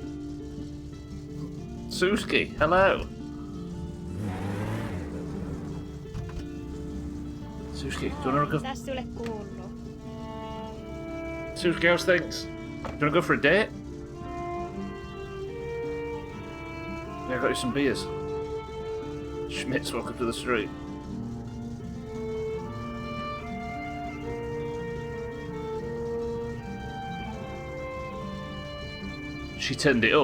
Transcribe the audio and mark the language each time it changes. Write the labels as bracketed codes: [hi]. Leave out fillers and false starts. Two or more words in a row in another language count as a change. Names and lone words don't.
[en] Suski, hello. Suski, do you want to go? [fi] Mitäs sulle kuuluu? [en] Suski, how's things? Do you want to go for a date? Yeah, I got you some beers. Schmitz, welcome to the street. She turned it up.